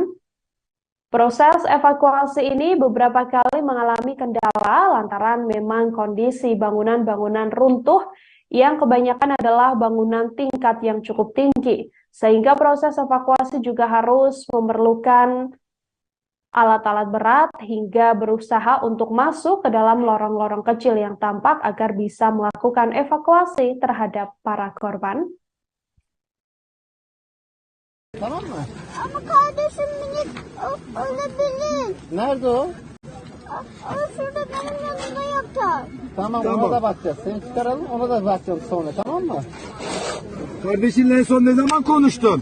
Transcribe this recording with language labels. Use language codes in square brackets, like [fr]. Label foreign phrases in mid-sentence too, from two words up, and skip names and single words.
[id] Proses evakuasi ini beberapa kali mengalami kendala lantaran memang kondisi bangunan-bangunan runtuh yang kebanyakan adalah bangunan tingkat yang cukup tinggi, sehingga proses evakuasi juga harus memerlukan alat-alat berat hingga berusaha untuk masuk ke dalam lorong-lorong kecil yang tampak agar bisa melakukan evakuasi terhadap para korban. [tr] Tamam mı? Ama kardeşim minik ölebilir. Nerede o? O şurada benim yanımda yatar. Tamam, Tamam. ona da bakacağız. Seni çıkaralım, ona da bakacağız sonra, tamam mı? Kardeşinle en son ne zaman konuştun?